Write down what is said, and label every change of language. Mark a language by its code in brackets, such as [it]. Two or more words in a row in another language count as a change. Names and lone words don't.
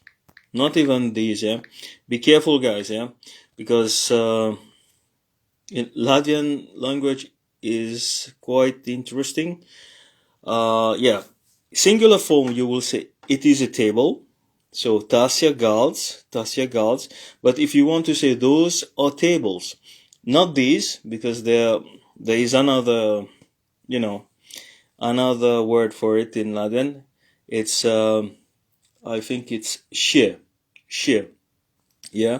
[en] Not even these, yeah. Be careful, guys, yeah. Because in Latvian language is quite interesting. Yeah. Singular form, you will say it is a table. [lv] So tas ir galds. [en] But if you want to say those are tables, not these, because there is another, another word for it in Latvian. It's I think it's šie. Yeah.